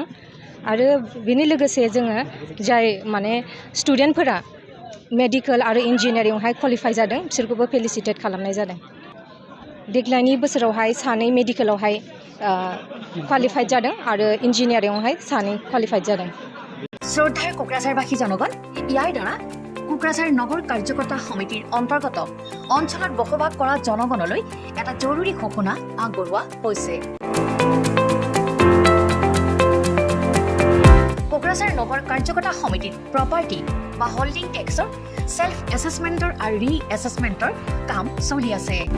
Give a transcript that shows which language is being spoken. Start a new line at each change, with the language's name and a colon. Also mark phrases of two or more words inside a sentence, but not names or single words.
Bodo: आरो बेनि लोगोसे जोङो जाय माने स्टुडेन्टफोरा मेडिकेल आरो इन्जिनियारिंआवहाय क्वालिफाइ जादों बिसोरखौबो फेलिसिटेट खालामनाय जादों। देग्लायनि बोसोरावहाय 2 मेडिकेलावहाय क्वालिफाइड जादों आरो इन्जिनियारिंआवहाय 2 क्वालिफाइड जादों।
Assamese: শ্রদ্ধাৰ কোকৰাঝাৰবাসী জনগণ, ইয়াৰ দ্বাৰা কোকৰাঝাৰ নগৰ কাৰ্যকৰ্তা সমিতিৰ অন্তৰ্গত অঞ্চলত বসবাস কৰা জনগণলৈ এটা জৰুৰী ঘোষণা আগবঢ়োৱা হৈছে। কোকৰাঝাৰ নগৰ কাৰ্যকৰ্তা সমিতিৰ প্ৰপাৰ্টি বা
English: holding tax self assessment
Assamese: আৰু
English: re assessment
Assamese: কাম চলি আছে।